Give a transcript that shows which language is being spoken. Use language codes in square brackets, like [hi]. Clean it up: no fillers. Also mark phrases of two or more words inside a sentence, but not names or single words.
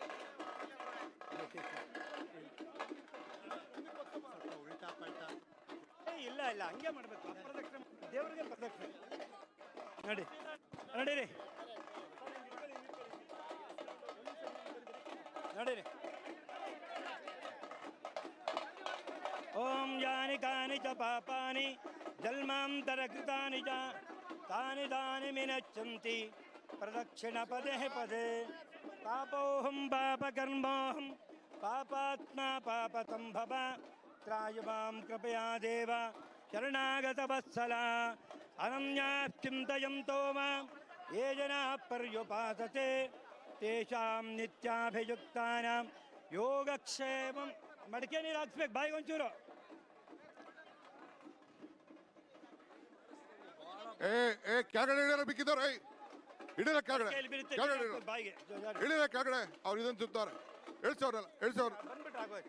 [kn] ಉಲ್ಟಾ ಪಲ್ಟಾ ಇಲ್ಲ, ಹಂಗೆ ಮಾಡಬೇಕು. ಅಪ್ರದಕ್ಷಿಣೆ ದೇವರಿಗೆ ಪ್ರದಕ್ಷಿಣೆ. ನಡೀರಿ [sa] ಓಂ ಯಾನಿ ಕಾನಿ ಚ ಪಾಪಾನಿ ಜನ್ಮಾಂತರಕೃತಾನಿ ಚ ತಾನಿ ತಾನಿ ವಿನಶ್ಯಂತಿ ಪ್ರದಕ್ಷಿಣ ಪದೇ ಪದೇ. ಪಾಪೋಹಂ ಪಾಪಕರ್ಮೋಹಂ ಪಾಪಾತ್ಮ ಪಾಪಸಂಭವ ತ್ರಾಯ ಮಾಂ ಕೃಪಯಾ ದೇವ ಶರಣಾಗತ ವತ್ಸಲ. ಅನನ್ಯಾಶ್ಚಿಂತಯಂತೋ ಮಾಂ ये जनाः पर्युपासते तेषां नित्याभियुक्तानां योगक्षेमं [kn] ಮಡಿಕೆ ನೀರು ಹಾಕ್ಸ್ಬೇಕು ಬಾಯಿಗೆ ಒಂಚೂರು. ಕೆಳಗಡೆ ಇಳಿಯಲ್ಲ ಬಿಕ್ಕಿದ್ದಾರೆ. ಇಳಿರ ಕೆಳಗಡೆ ಕೈಯಲ್ಲಿ ಬೀಳುತ್ತೆ, ಕೆಳಗಡೆ ನೀರು ಹಾಕ್ಬೇಕು ಬಾಯಿಗೆ. ಇಳಿರ ಕೆಳಗಡೆ ಅವ್ರು ಇದನ್ನು ಸುತ್ತಾರೆ. ಇಳಿಸೋರಲ್ಲ ಇಳಿಸೋರು ಬಂದ್ಬಿಟ್ರೆ ಆಗೋಯ್ತು.